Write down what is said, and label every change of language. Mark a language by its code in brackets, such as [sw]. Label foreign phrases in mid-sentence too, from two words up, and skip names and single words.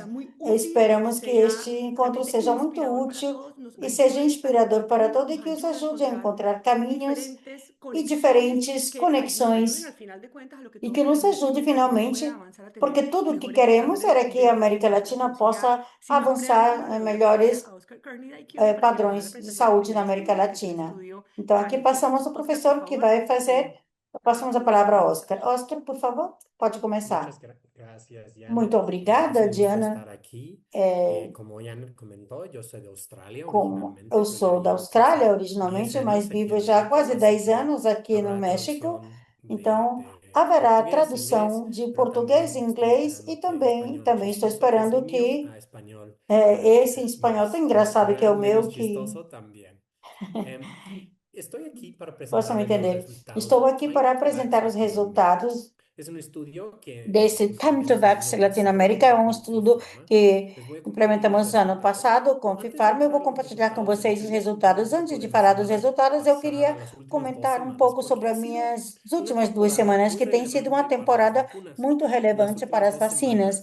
[pt] Esperamos que este encontro seja muito útil e seja inspirador para todos e que os ajude a encontrar caminhos e diferentes conexões e que nos ajude finalmente, porque tudo o que queremos era que a América Latina possa avançar em melhores padrões de saúde na América Latina. Então, aqui passamos o professor que vai fazer, passamos a palavra ao Oscar. Oscar, por favor, pode começar. [es] Gracias, Diana. [pt] Muito obrigada, [es] Es un gusto Diana. estar aquí. Como Jan comentó, yo soy de Australia originalmente. [pt] Eu sou da Austrália originalmente, mas vivo já há quase 10 anos aqui no [es] Habrá México. traducción [pt] Então, [es] de [pt] haverá [es] portugués, [pt] tradução [es] inglés, [pt] de [es] pero [pt] português e [es] también estoy [pt] inglês [es] esperando [pt] e [es] que [pt] também [es] español [pt] estou [es] chistoso, [pt] esperando [es] que es el [pt] que [es] mío, a español [pt] esse espanhol tão engraçado que é o meu, [es] menos [pt] que [es] chistoso también. Estoy aquí para [pt] possam [es] presentarles los [pt] entender. [es] resultados [pt] Estou aqui [es] Time [pt] para [es] to Vax [pt] apresentar os [es] Latinoamérica. [pt] resultados [es] Es un estudio que [pt] desse Time to Vax Latinoamérica. É um estudo que implementamos ano passado com FIFARMA. Eu vou compartilhar com vocês os resultados. Antes de falar dos resultados, eu queria comentar um pouco sobre as minhas últimas 2 semanas, que tem sido uma temporada muito relevante para as vacinas.